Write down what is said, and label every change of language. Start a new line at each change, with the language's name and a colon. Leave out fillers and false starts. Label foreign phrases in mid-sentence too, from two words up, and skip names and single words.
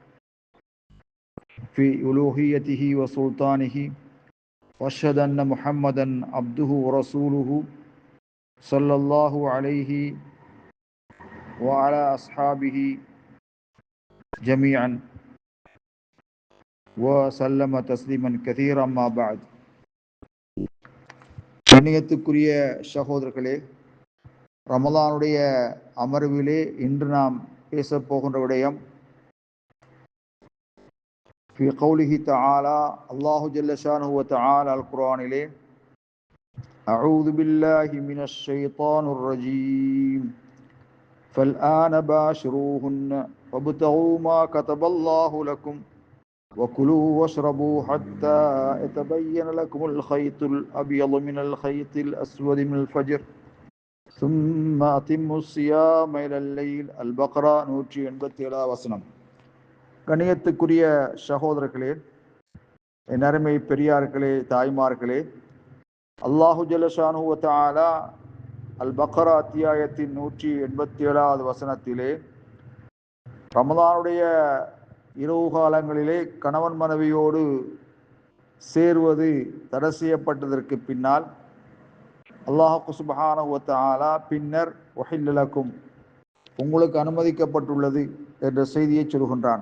Arabic: في ألوهيته وسلطانه وأشهد أن محمدا عبده ورسوله صلى الله عليه وعلى أصحابه جميعا وسلم تسليما كثيرا ما بعد.
Tamil: கண்ணியத்துக்குரிய சகோதரர்களே, ரமலானுடைய அமர்விலே இன்று நாம் பேசப் போகின்ற விடயம்
Arabic: في قوله تعالى الله جل شانه وتعالى القرآن லே أعوذ بالله من الشيطان الرجيم فالآن باشروهن وابتغوا ما كتب الله لكم وكلوا واشربوا حتى يتبين لكم الخيط الأبيض من الخيط الأسود من الفجر ثم أتموا الصيام إلى الليل.
Tamil: البقرة 187 வசனம். கண்ணியத்துக்குரிய சகோதரர்களே, என் அருமை பெரியார்களே, தாய்மார்களே,
Arabic: الله جل شأنه و تعالى
Tamil: அல் பக்ரா அத்தியாயத்தின் 187 வசனத்திலே ரமலானுடைய இரவு காலங்களிலே கணவன் மனைவியோடு சேருவது தடை செய்யப்பட்டதற்கு பின்னால்
Arabic: الله سبحانه و تعالى
Tamil: பின்னர்
Arabic: أحل لكم,
Tamil: உங்களுக்கு அனுமதிக்கப்பட்டுள்ளது என்ற செய்தியை சொல்கின்றான்.